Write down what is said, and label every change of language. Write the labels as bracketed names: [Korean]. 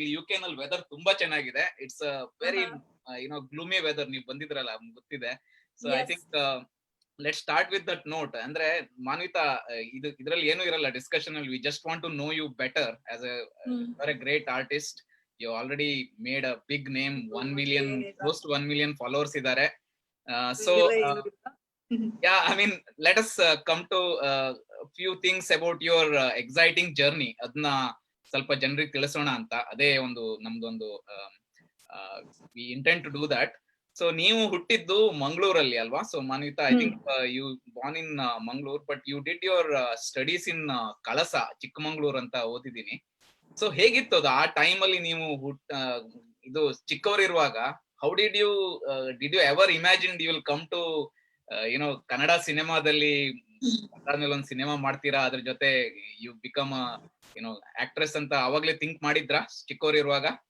[Kannada] ಇಲ್ಲಿ UK ನಲ್ಲಿ weather ತುಂಬಾ ಚೆನ್ನಾಗಿದೆ. [English] It's very gloomy weather. [Kannada] ನೀವು ಬಂದಿದ್ರಲ್ಲ, ಗೊತ್ತಿದೆ. [English] So I think let start with that note. [Kannada] ಅಂದ್ರೆ ಮಾನ್ವಿತಾ, ಇದ್ರಲ್ಲಿ ಏನು ಇರಲ್ಲ ಡಿಸ್ಕಷನ್ ಅಲ್ಲಿ. [English] We just want to know you better as a great artist. You already made a big name. 1 million, close to 1 million followers ಇದ್ದಾರೆ. So yeah, I mean, let us come to a few things about your exciting journey. [Kannada] ಅದನ್ನ ಸ್ವಲ್ಪ ಜನರಿಗೆ ತಿಳಿಸೋಣ ಅಂತ. ಅದೇ ಒಂದು ನಮ್ದೊಂದು [English] we intend to do that. [Kannada] So ನೀವು ಹುಟ್ಟಿದ್ದು ಮಂಗಳೂರಲ್ಲಿ ಅಲ್ವಾ? [English] so Manvitha, I think you born in Mangaluru, but you did your studies in Kalasa, Chikmagalur [Kannada] ಅಂತ ಓದಿದ್ದೀನಿ. ಸೊ ಹೇಗಿತ್ತು ಅದು ಆ ಟೈಮ್ ಅಲ್ಲಿ? ನೀವು ಇದು ಚಿಕ್ಕವರಿರುವಾಗ [English] how did you ever imagine you will come to Kannada [Kannada] ಸಿನಿಮಾದಲ್ಲಿ ಅದಾದ್ಮೇಲೆ ಒಂದು ಸಿನಿಮಾ ಮಾಡ್ತೀರಾ, ಅದ್ರ ಜೊತೆ [English] you become actress [Kannada] ಅಂತ ಅವಾಗ್ಲೇ ಥಿಂಕ್ ಮಾಡಿದ್ರಾ ಚಿಕ್ಕವರಿರುವಾಗ?